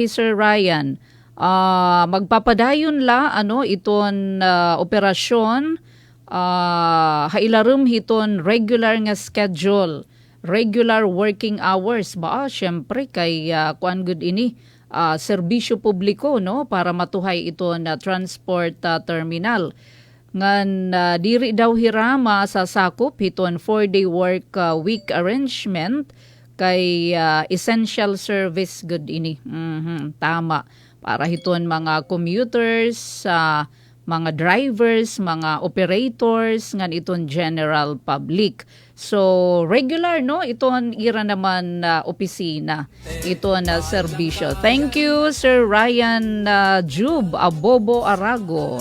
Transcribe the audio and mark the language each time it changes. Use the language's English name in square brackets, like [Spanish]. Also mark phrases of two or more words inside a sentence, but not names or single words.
[Waray] Sir Ryan, magpapadayon la iton operasyon hailarum hiton regular nga schedule, [English] regular working hours [Waray] ba syempre kay kuan good ini serbisyo publiko para matuhay iton [English] transport terminal [Waray] ngan diri daw hirama sa sakop hiton [English] 4-day work week arrangement [Waray] kay [English] essential service [Waray] good ini. Tama. Para hiton mga commuters, mga drivers, mga operators, ngan iton [English] general public. [Waray] So, regular, iton ira naman opisina. Iton serbisyo. [English] Thank you, Sir Ryan Jub Abobo Arago.